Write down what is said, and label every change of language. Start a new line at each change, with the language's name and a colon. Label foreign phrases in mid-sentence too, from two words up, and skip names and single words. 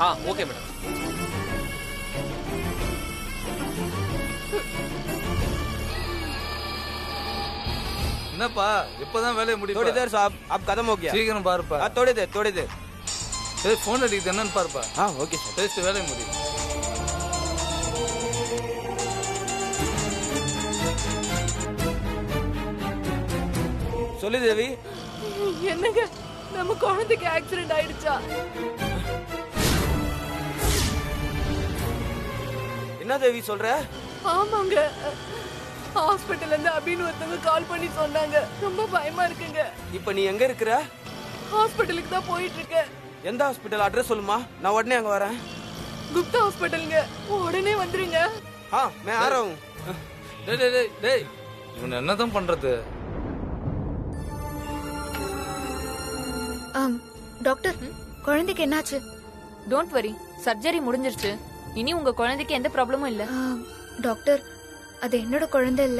English: okay madam.
Tamil: என்னப்பா இப்பதான் வேலையை
Hindi: थोड़ी
Tamil: முடிப்பா?
Hindi: देर साहब, अब खत्म हो गया.
Tamil: சீக்கிரம் பாருப்பா.
Hindi: थोड़ी देर थोड़ी देर.
Tamil: சரி போன் அடிக்குது என்னன்னு பாருப்பா.
English: okay sir.
Tamil: பேசிட்டு வேலையை முடி. சொல்லு தேவி. என்னங்க நம்ம குழந்தைக்கு ஆக்சிடென்ட் ஆயிடுச்சா? என்ன தேவி சொல்ற? ஆமாங்க, ஹாஸ்பிட்டல்ல இருந்து அபின்னு ஒருத்தவங்க கால் பண்ணி சொன்னாங்க. ரொம்ப பயமா இருக்குங்க. இப்ப நீ எங்க இருக்கிற? ஹாஸ்பிட்டலுக்கு தான் போயிட்டு இருக்கேன். எந்த ஹாஸ்பிட்டல் அட்ரஸ் சொல்லுமா, நான் உடனே அங்க வரேன். குப்தா ஹாஸ்பிட்டலுங்க, உடனே வந்துருங்க.
Hindi: मैं आ रहा हूँ.
Tamil: டேய் டேய் டேய் டேய் இவன் என்னதான் பண்றது? டாக்டர், குழந்தைக்கு என்னாச்சு?
English: don't worry,
Tamil: சர்ஜரி முடிஞ்சிருச்சு. இனி உங்க குழந்தைக்கு எந்த ப்ராப்ளமும் இல்ல. டாக்டர், அது என்னோட குழந்தை இல்ல.